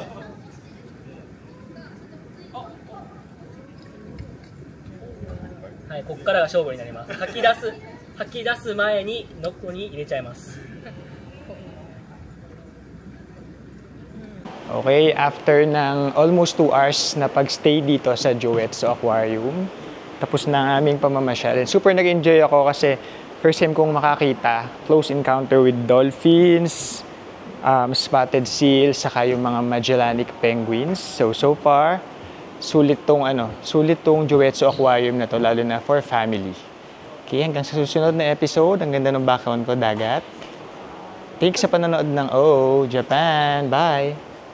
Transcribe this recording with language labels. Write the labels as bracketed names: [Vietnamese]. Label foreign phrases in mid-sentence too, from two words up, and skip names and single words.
[Japanese] はい、ここからが勝負になります。吐き出す前にノックに入れちゃいます。 [Filipino] Okay, after ng [English] almost 2 hours [Filipino] na pagstay dito sa Joetsu Aquarium, tapos na ang aming pamamasyal. And super nag-enjoy ako kasi [English] first time [Filipino] kong makakita, [English] close encounter with dolphins, spotted seals, [Filipino] saka yung mga [English] Magellanic penguins. [Filipino] So far, sulit tong Joetsu Aquarium na to, lalo na [English] for family. [Filipino] Okay, hanggang sa susunod na episode. Ang ganda ng background ko, dagat. Thanks sa panonood ng Oh Japan. Bye!